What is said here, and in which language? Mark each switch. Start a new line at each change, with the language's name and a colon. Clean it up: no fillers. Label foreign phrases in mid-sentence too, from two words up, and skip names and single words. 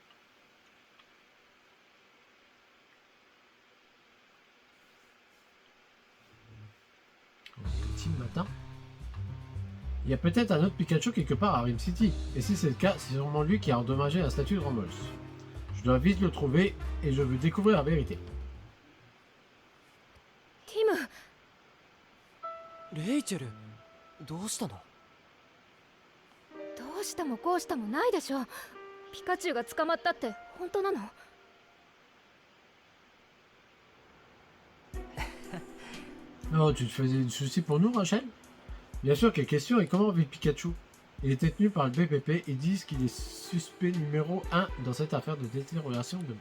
French: Petit matin. Il y a peut-être un autre Pikachu quelque part à Rim City. Et si c'est le cas, c'est sûrement lui qui a endommagé la statue de Romulus. Je dois vite le trouver et je veux découvrir la vérité. Tim,
Japanese: レイチェル、どうしたの？どうしたもこうしたもないでしょ。ピカチュウが捕まったって本当なの？
French: Oh, tu te faisais du souci pour nous, Rachel? Bien sûr, quelle question et comment vit Pikachu? Il est détenu par le BPP et disent qu'il est suspect numéro 1 dans cette affaire de détérioration d'objets.